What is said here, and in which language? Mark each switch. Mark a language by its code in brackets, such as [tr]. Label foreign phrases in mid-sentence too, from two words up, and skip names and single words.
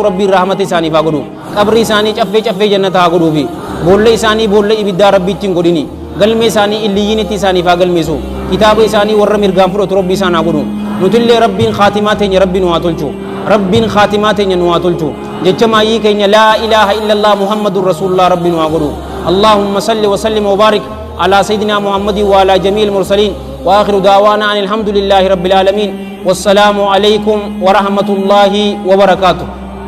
[om] rabbiin rahmata isaaniif haa godhu qabri isaanii caffee jannata haa godhuufi boolla isaanii boolla ibiddaa rabbi ittiin godhini galmee isaanii illiyyiinitti isaaniif haa galmeessu kitaaba isaanii warra mirgaan fudhatu rabbi isaan haa godhu nutillee rabbiin khaatimaa teenya rabbi nu haa tolchu rabbiin khaatimaa teenya nu haa tolchu jecha maayyii keenya [ar] لا إله إلا الله محمد رسول الله [om] rabbi nu haa godhu [ar] اللهم صل وسلم وبارك على سيدنا محمد وعلى جميع المرسلين وآخر دعوانا أن الحمد لله رب العالمين والسلام عليكم ورحمة الله وبركاته.